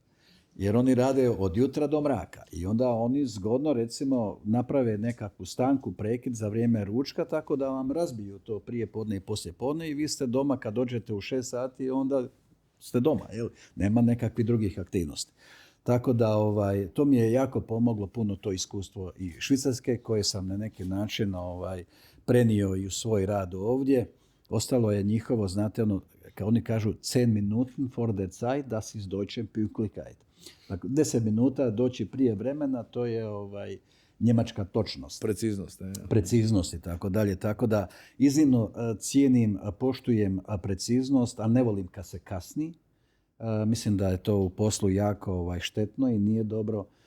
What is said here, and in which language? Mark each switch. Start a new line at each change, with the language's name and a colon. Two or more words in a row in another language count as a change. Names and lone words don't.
Croatian: Jer oni rade od jutra do mraka i onda oni zgodno recimo naprave nekakvu stanku, prekid za vrijeme ručka tako da vam razbiju to prije podne i poslije podne i vi ste doma kad dođete u 6 sati onda ste doma, jel? Nema nekakvih drugih aktivnosti. Tako da to mi je jako pomoglo puno to iskustvo i Švicarske koje sam na neki način prenio i u svoj rad ovdje. Ostalo je njihovo, znate kao oni kažu
German: 10 Minuten vor der Zeit, das ist deutsche Pünktlichkeit.
Croatian: Dakle, 10 minuta doći prije vremena, to je njemačka točnost. Preciznost. Preciznost i tako dalje. Tako da iznimno cijenim, poštujem preciznost, a ne volim kad se kasni. Mislim da je to u poslu jako štetno i nije dobro.